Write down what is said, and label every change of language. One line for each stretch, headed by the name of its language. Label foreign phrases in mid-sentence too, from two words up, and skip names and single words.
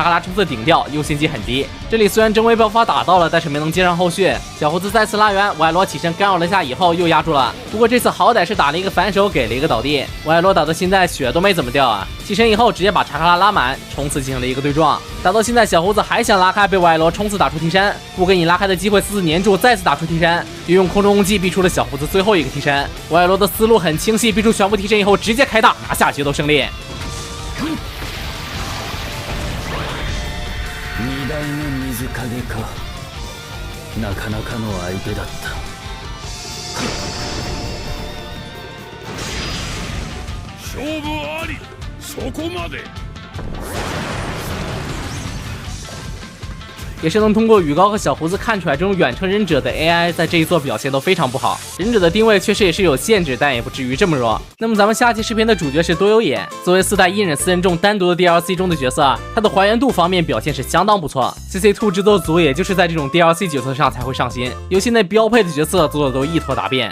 Chinese: 克拉冲刺顶掉，优先级很低，这里虽然真微爆发打到了，但是没能接上后续，小胡子再次拉远，歪罗起身干扰了下以后又压住了，不过这次好歹是打了一个反手给了一个倒地，歪罗打到现在血都没怎么掉啊，起身以后直接把查克拉拉满，冲刺进行了一个对撞，打到现在小胡子还想拉开，被歪罗冲刺打出替身，不给你拉开的机会，死死黏住，再次打出替身，又用空中攻击逼出了小胡子最后一个替身，歪罗的思路很清晰，逼出全部替身以后直接开大拿下决斗胜利。
Japanese: 2代目水影か、なかなかの相手だった。勝負あり、そこまで。
Chinese: 也是能通过羽高和小胡子看出来，这种远程忍者的 AI 在这一座表现都非常不好。忍者的定位确实也是有限制，但也不至于这么弱。那么咱们下期视频的主角是多有野，作为4代一忍4人众单独的 DLC 中的角色，它的还原度方面表现是相当不错。CC2 制作组也就是在这种 DLC 角色上才会上心，游戏内标配的角色做的都一坨大便。